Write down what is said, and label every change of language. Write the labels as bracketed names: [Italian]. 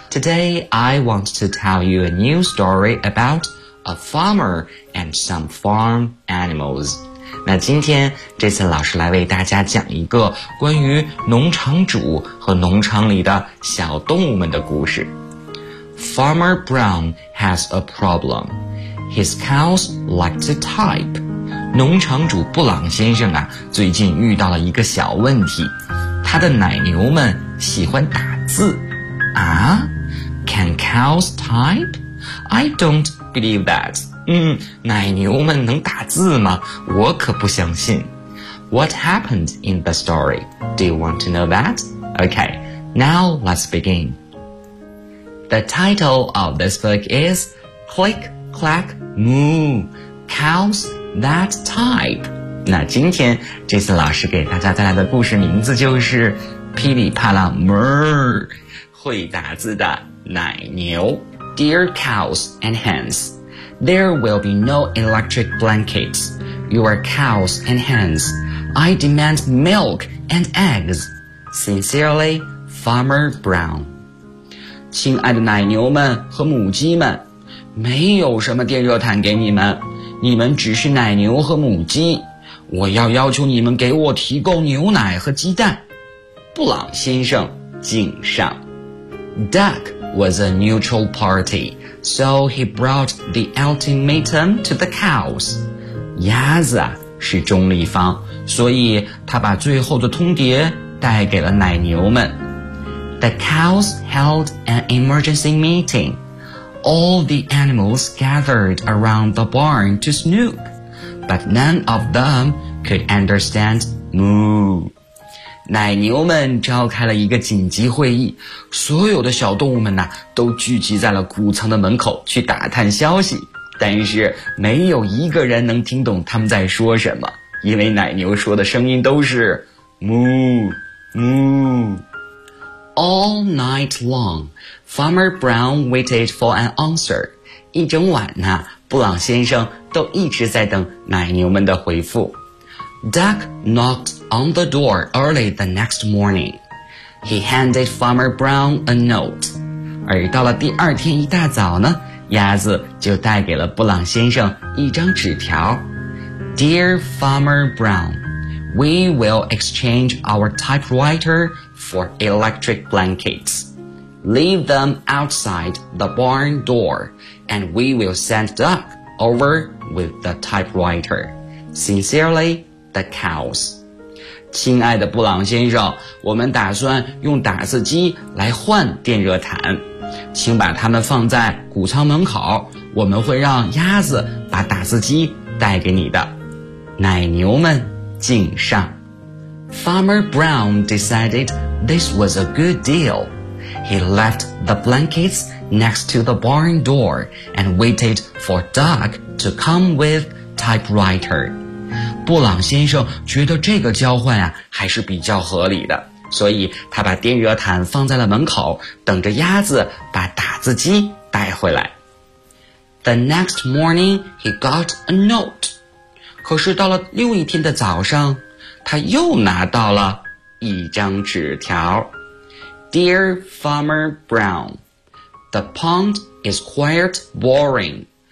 [English] Today I want to tell you a new story about a farmer and some farm animals。 [Chinese] 那今天这次老师来为大家讲一个关于农场主和农场里的小动物们的故事。 [English] Farmer Brown has a problem. His cows like to type. [Chinese] 农场主布朗先生啊，最近遇到了一个小问题，他的奶牛们喜欢打字。 [English] 啊 ？Can cows type? I don't believe that. [Chinese] 奶牛们能打字吗？我可不相信。 [English] What happened in the story? Do you want to know that? Okay, now let's begin. The title of this book is Click, Clack, Moo, Cows That Type. [Chinese] 那今天这次老师给大家带来的故事名字就是噼里啪啦 Murr, 会打字的奶牛。 [English] Dear Cows and Hens,There will be no electric blankets. You are cows and hens. I demand milk and eggs. Sincerely, Farmer Brown. [Chinese] 亲爱的奶牛们和母鸡们，没有什么电热毯给你们。你们只是奶牛和母鸡，我要要求你们给我提供牛奶和鸡蛋。布朗先生敬上。 [English] Duck was a neutral party, so he brought the ultimatum to the cows. [Chinese] 鸭子是中立方，所以他把最后的通牒带给了奶牛们。 [English] The cows held an emergency meeting. All the animals gathered around the barn to snoop, but none of them could understand moo. [Chinese] 奶牛们召开了一个紧急会议，所有的小动物们呢，都聚集在了谷仓的门口去打探消息，但是没有一个人能听懂他们在说什么，因为奶牛说的声音都是 moo, moo. [English] All night long, Farmer Brown waited for an answer. [Chinese] 一整晚呢，布朗先生都一直在等奶牛们的回复。 [English] Duck knocked on the door early the next morning. He handed Farmer Brown a note. [Chinese] 而到了第二天一大早呢，鸭子就带给了布朗先生一张纸条。 [English] Dear Farmer Brown, we will exchange our typewriter. For electric blankets. Leave them outside the barn door, and we will send Duck over with the typewriter. Sincerely, the cows. [Chinese] 亲爱的布朗先生，我们打算用打字机来换电热毯，请把它们放在谷仓门口，我们会让鸭子把打字机带给你的。奶牛们敬上。 [English] Farmer Brown decided this was a good deal. He left the blankets next to the barn door and waited for Duck to come with typewriter. [Chinese] 布朗先生觉得这个交换啊还是比较合理的，所以他把电热毯放在了门口，等着鸭子把打字机带回来。 [English] The next morning, he got a note. [Chinese] 可是到了又一天的早上，他又拿到了一张纸条。 [English] Dear Farmer Brown, The pond is quite boring.